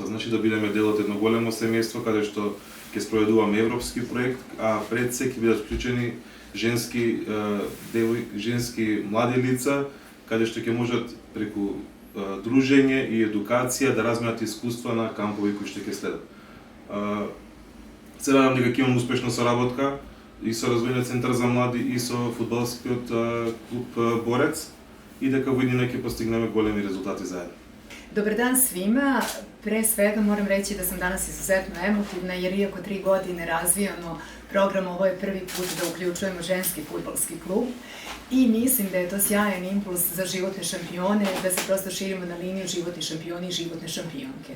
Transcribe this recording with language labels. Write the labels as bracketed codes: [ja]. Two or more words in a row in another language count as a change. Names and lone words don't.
[mk] Значи да бидеме дел од едно големо семејство каде што ќе спроведуваме европски проект, а пред се ќе бидат вклучени женски млади лица каде што ќе можат преку дружење и едукација да разменат искуства на кампови кои што ќе следат. Се надам дека ќе имам успешна соработка и со Развојниот центар за млади и со фудбалскиот клуб Борец и дека во иднина ќе постигнеме големи резултати заедно. [sr] Dobar dan svima. Pre svega moram reći da sam danas izuzetno emotivna jer iako 3 godine razvijamo program, ovo je prvi put da uključujemo ženski fudbalski klub i mislim da je to sjajan impuls za životne šampione, da se prosto širimo na liniju životni šampioni i životne šampionke.